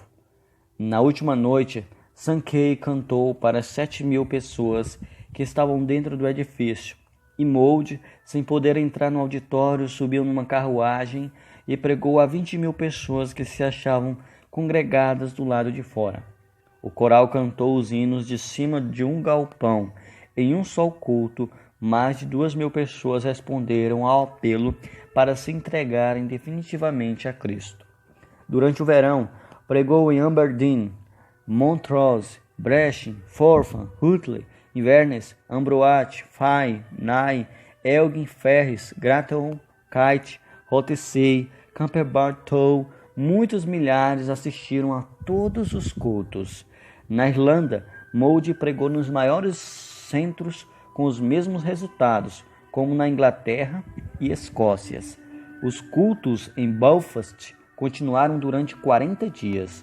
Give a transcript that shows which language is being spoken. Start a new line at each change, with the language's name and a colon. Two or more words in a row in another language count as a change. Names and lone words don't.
Portuguese: Na última noite, Sankei cantou para 7.000 pessoas que estavam dentro do edifício, e Moody, sem poder entrar no auditório, subiu numa carruagem e pregou a 20.000 pessoas que se achavam congregadas do lado de fora. O coral cantou os hinos de cima de um galpão. Em um só culto, mais de 2.000 pessoas responderam ao apelo para se entregarem definitivamente a Cristo. Durante o verão, pregou em Aberdeen, Montrose, Brechin, Forfar, Hutley, Inverness, Ambroati, Fay, Nye, Elgin, Ferris, Gratton, Kite, Rothesay, Camperbartow. Muitos milhares assistiram a todos os cultos. Na Irlanda, Moody pregou nos maiores centros com os mesmos resultados, como na Inglaterra e Escócia. Os cultos em Belfast continuaram durante 40 dias.